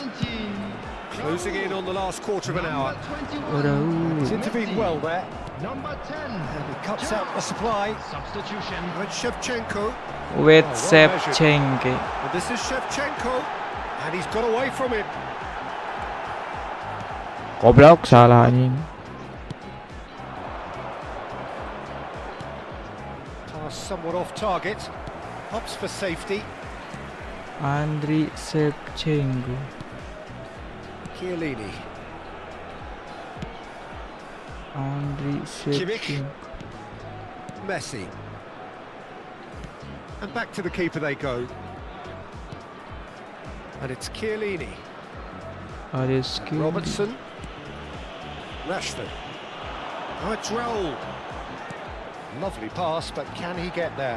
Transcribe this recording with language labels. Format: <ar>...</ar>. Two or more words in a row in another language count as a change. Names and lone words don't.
<en>17. Closing in on the last quarter of an hour. He's Raul. intervened well there. Number 10. And he cuts out the supply. Substitution. With Shevchenko. With Oh, well measured. Shevchenko. And this is Shevchenko. And he's got away from him.</en> <id>Goblok salah anjing.</id> <en>Pass somewhat off target. Hops for safety. Andriy Shevchenko. Chiellini. Andriy Shevchenko. Messi. And back to the keeper they go. And it's Chiellini. Areski. Robertson. Rashford. Oh, it's Raul. Lovely pass, but can he get there?</en>